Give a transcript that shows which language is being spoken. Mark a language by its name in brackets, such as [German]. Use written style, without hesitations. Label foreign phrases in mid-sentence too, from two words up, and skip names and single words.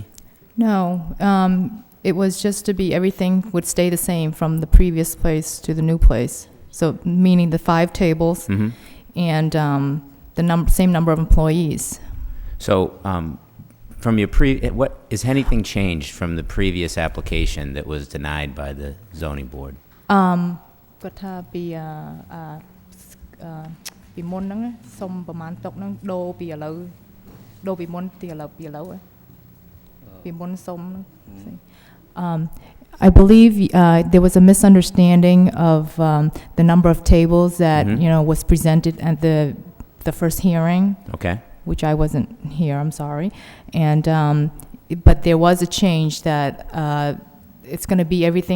[English] No, it was just to be, everything would stay the same from the previous place to the new place. So meaning the 5 tables Mm-hmm. and the same number of employees. So from your what is anything changed from the previous application that was denied by the zoning board? [Khmer] គាត់ថាពីមុនហ្នឹងសុំប្រហែលតុកហ្នឹងដូរពីឥឡូវដូរពីមុនទីឥឡូវពីមុនសុំ [English] I believe there was a misunderstanding of the number of tables that was presented at the first hearing. Okay. Which I wasn't here. I'm sorry, and but there was a change that it's going to be everything.